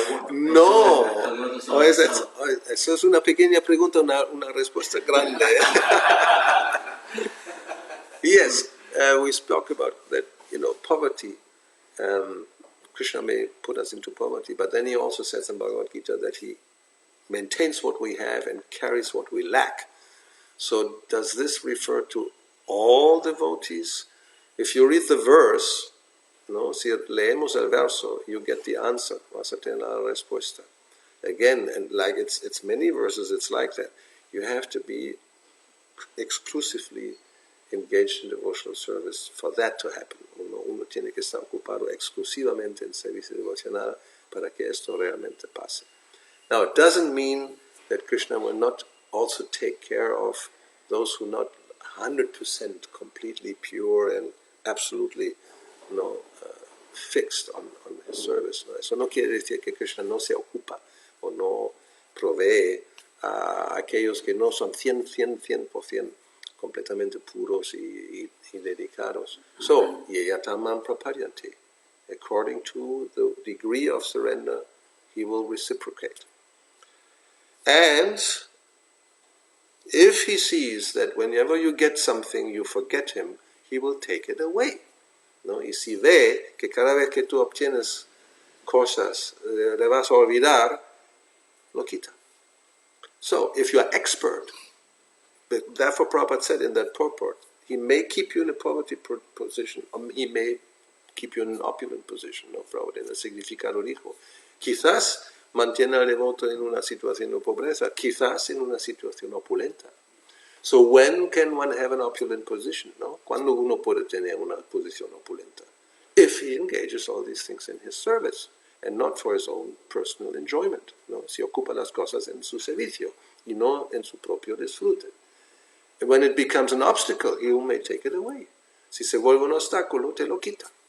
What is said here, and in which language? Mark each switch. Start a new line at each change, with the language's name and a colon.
Spanish: No, eso es una pequeña pregunta, una respuesta grande.
English: Yes, we spoke about that, poverty. Krishna may put us into poverty, but then he also says in Bhagavad Gita that he maintains what we have and carries what we lack. So does this refer to all devotees? If you read the verse,
Spanish: si leemos el verso,
English: you get the answer.
Spanish: Vas a tener la respuesta.
English: Again, and like it's many verses, it's like that. You have to be exclusively engaged in devotional service for that to happen.
Spanish: Uno tiene que estar ocupado exclusivamente en servicio devocional para que esto realmente pase.
English: Now, it doesn't mean that Krishna will not also take care of those who are not 100% completely pure and absolutely fixed on his service.
Spanish: ¿No? Eso no quiere decir que Krishna no se ocupa o no provee a aquellos que no son 100% completamente puros y dedicados.
English: So, yeyatamam prapadyante. According to the degree of surrender, he will reciprocate. And if he sees that whenever you get something, you forget him, he will take it away.
Spanish: ¿No? Y si ve que cada vez que tú obtienes cosas, le vas a olvidar, lo quita.
English: So, if you are expert, therefore Prabhupada said in that purport, he may keep you in a poverty position, or he may keep you in an opulent position.
Spanish: No, Prabhupada en el significado dijo, quizás mantiene al devoto en una situación de pobreza, quizás en una situación opulenta.
English: So when can one have an opulent position?
Spanish: No? Cuando uno puede tener una posición opulenta?
English: If he engages all these things in his service, and not for his own personal enjoyment.
Spanish: ¿No? Si ocupa las cosas en su servicio, y no en su propio disfrute.
English: And when it becomes an obstacle, he may take it away.
Spanish: Si se vuelve un obstáculo, te lo quita.